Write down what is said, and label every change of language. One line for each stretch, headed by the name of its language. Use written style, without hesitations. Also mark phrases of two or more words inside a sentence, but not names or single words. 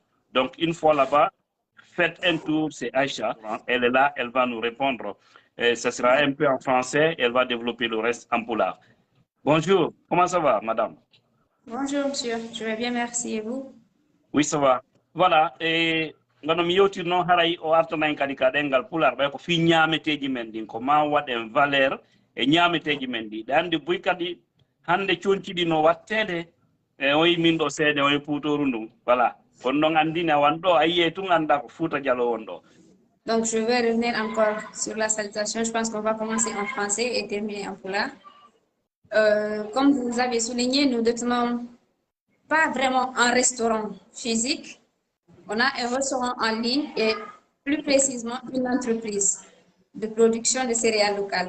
French: Donc une fois là-bas, faites un tour, c'est Aïcha. Elle est là, elle va nous répondre. Ce sera un peu en français, elle va développer le reste en poulard. Bonjour, comment ça va, madame? Bonjour, monsieur. Je vais bien, merci. Et vous? Oui, ça va. Voilà.
Fula: Et ngano mi yewtirno haray o artanan kadi ka ɗengal pular ɓay ko fi ñameteji men ɗin ko ma waɗen valeur e ñameteji men ɗi ɗe andi boy kadi hande conciɗi no wattede e o yi min ɗo seede o yi puutoru ndum voilà kono noon andini awan ɗo a yiye tun anda ko Fouta Diallo won ɗo.
French: Donc, je vais revenir encore sur la salutation. Je pense qu'on va commencer en français et terminer en pulaar. Comme vous avez souligné, nous ne tenons pas vraiment un restaurant physique. On a un restaurant en ligne et plus précisément une entreprise de production de céréales locales.